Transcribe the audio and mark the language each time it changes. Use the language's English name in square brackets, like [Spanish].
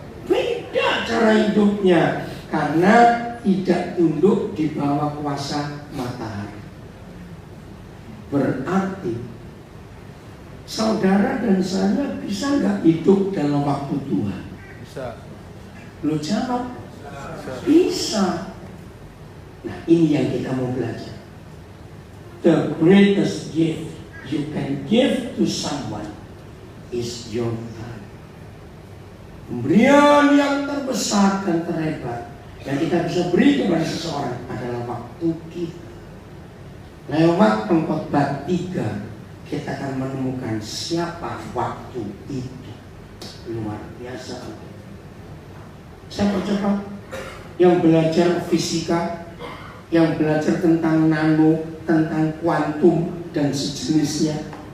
[Indonesian] Beda cara hidupnya karena tidak tunduk di bawah kuasa matahari. Berarti saudara dan saya bisa nggak hidup dalam waktu Tuhan? Bisa. Lo jawab. Bisa. Bisa. Nah, ini yang kita mau belajar. [English] The greatest gift you can give to someone is your time. [Indonesian] Pemberian yang terbesar dan terhebat yang kita bisa beri kepada seseorang adalah waktu kita. Lewat pengkhotbah 3 kita akan menemukan siapa waktu itu. Luar biasa. Siapa coba yang belajar fisika, yang belajar tentang nano, tentang kuantum dan sejenisnya?